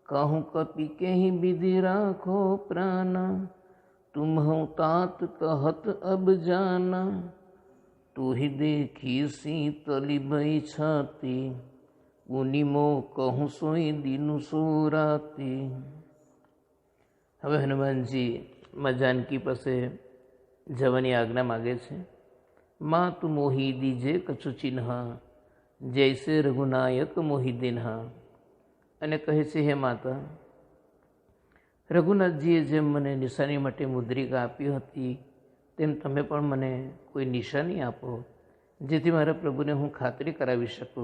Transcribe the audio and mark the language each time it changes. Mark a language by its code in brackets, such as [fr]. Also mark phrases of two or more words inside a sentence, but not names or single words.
[awa] कहूँ कपि कहीं विधि राखो प्राण, तुम हूँ तात कहत अब जाना, तू ही देखी शीतली भई छाती, पुनिमो कहूँ सोई दीनु सो राती। [gu] હવે હનુમાનજી માં જાનકી પાસે જવાની આજ્ઞા માગે છે। [awa] मां तू मोहि दीजे कछु चिह्न, जैसे रघुनायक मोहि दीन्ह। [gu] અને કહે છે, હે માતા, રઘુનાથજીએ જેમ મને નિશાની માટે મુદ્રિકા આપી હતી તેમ તમે પણ મને કોઈ નિશાની આપો, જેથી મારા પ્રભુને હું ખાતરી કરાવી શકું।